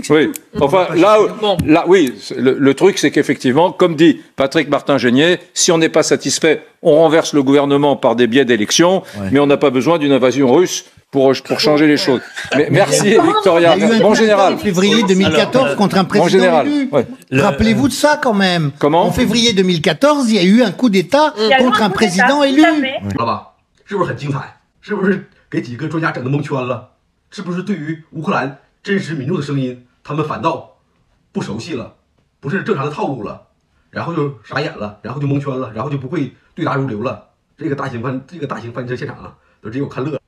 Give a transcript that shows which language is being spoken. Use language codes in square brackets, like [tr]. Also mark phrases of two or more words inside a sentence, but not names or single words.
[fr] Oui, enfin là, oui, le truc c'est qu'effectivement, comme dit Patrick Martin-Genier, si on n'est pas satisfait, on renverse le gouvernement par des biais d'élections, mais on n'a pas besoin d'une invasion russe pour changer les choses. Mais merci Victoria. Bon général. En février 2014 contre un président élu. Ouais. Rappelez-vous de ça quand même. Comment ? En février 2014, il y a eu un coup d'État contre un président élu. [zh] 知道吧？是不是很精彩？是不是给几个专家整得蒙圈了？是不是对于乌克兰真实民众的声音，他们反倒不熟悉了，不是正常的套路了，然后就傻眼了，然后就蒙圈了，然后就不会对答如流了。这个大型翻车现场啊，都只有看乐。